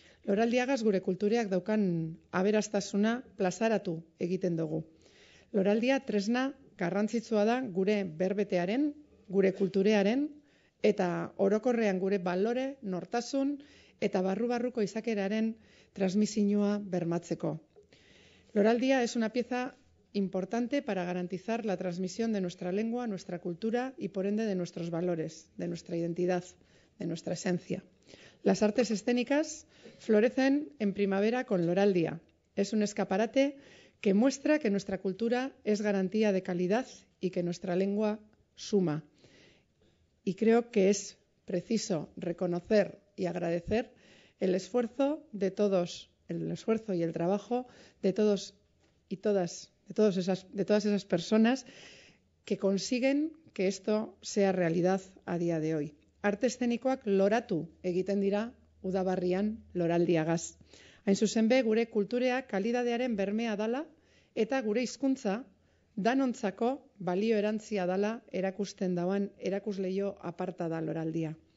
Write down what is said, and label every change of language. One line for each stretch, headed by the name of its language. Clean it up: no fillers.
Basque: Loraldiagaz gure kultureak daukan aberastasuna plazaratu egiten dugu. Loraldia tresna garrantzitsua da gure berbetearen, gure kulturearen, eta orokorrean gure balore, nortasun, eta barru-barruko izakeraren transmisioa bermatzeko.
Spanish: Loraldia es una pieza importante para garantizar la transmisión de nuestra lengua, nuestra cultura y por ende de nuestros valores, de nuestra identidad, de nuestra esencia. Las artes escénicas florecen en primavera con Loraldia. Es un escaparate que muestra que nuestra cultura es garantía de calidad y que nuestra lengua suma. Y creo que es preciso reconocer y agradecer el esfuerzo de todos, el esfuerzo y el trabajo de todos y todas esas personas que consiguen que esto sea realidad a día de hoy.
Basque: Arte eszenikoak loratu egiten dira udabarrian loraldiagaz. Hain zuzen be, gure kultureak kalidadearen bermea dala eta gure hizkuntza danontzako balio erantzia dala erakusten dauan erakusleio aparta da loraldia.